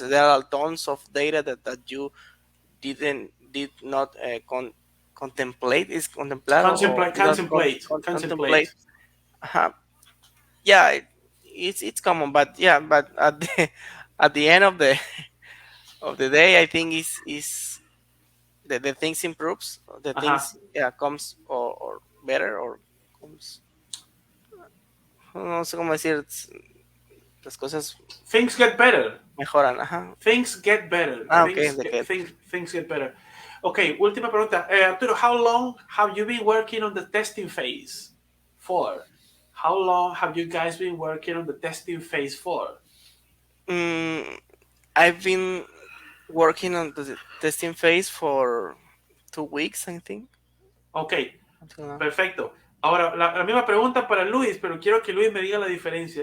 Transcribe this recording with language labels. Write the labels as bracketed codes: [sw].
[en] There are tons of data that you did not contemplate, is contemplar, or Contemplate. did not Contemplate. contemplate. Contemplate. Uh, yeah, it's common, but yeah, but at the at the end of the day, I think is the things improves, the Ajá. things, yeah, comes, or better, or comes, [es] no sé cómo decir, las cosas [en] Things get better. [es] mejoran. Ajá. [en] Things get better. Okay, Things get better. Okay, [es] última pregunta. [en] Arturo, how long have you been working on the testing phase for? How long have you guys been working on the testing phase for? mm, I've been working on the testing phase for 2 weeks, I think, Ok, until now. [es] perfecto. Ahora, la misma pregunta para Luis, pero quiero que Luis me diga la diferencia.